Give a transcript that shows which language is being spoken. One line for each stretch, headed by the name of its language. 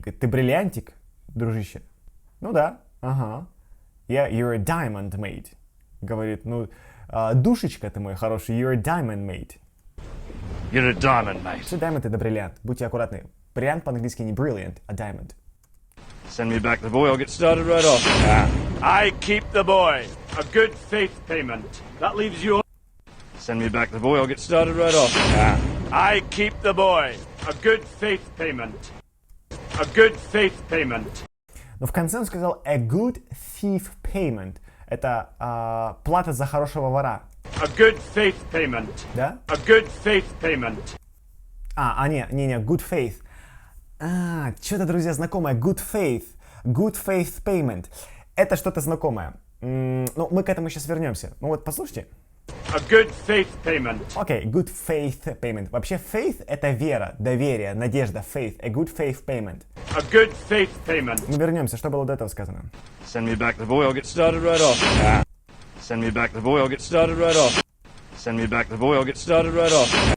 Russian: Говорит, ты бриллиантик, дружище. Ну да, ага.
English: Yeah, you're a diamond, mate.
Russian: Говорит, ну, Душечка ты мой хороший.
English: You're a diamond, mate. You're a diamond, mate.
Russian: Все diamond это бриллиант. Будьте аккуратны. Бриллиант по-английски не brilliant, а diamond.
English: Send me back the boy, I'll get started right off. I keep the boy. A good faith payment. That leaves you... Send me back the boy, I'll get started right off. I keep the boy. A good faith payment. A good faith payment.
Russian: Но в конце он сказал
English: a good thief payment.
Russian: Это плата за хорошего вора.
English: A good faith payment.
Russian: Да?
English: A good faith payment.
Russian: Не, good faith. Что-то, друзья, знакомое. Good faith. Good faith payment. Это что-то знакомое. Ну, мы к этому сейчас вернемся. Ну вот, послушайте.
English: A good faith payment. Окей, good faith payment.
Russian: Вообще, faith — это вера, доверие, надежда, faith.
English: A good faith payment. A good faith payment.
Russian: Мы вернемся. Что было до этого сказано?
English: Send me back the boy, I'll get started right off. Send me back the boy, I'll get started right off. Send me back the boy, I'll get started right off.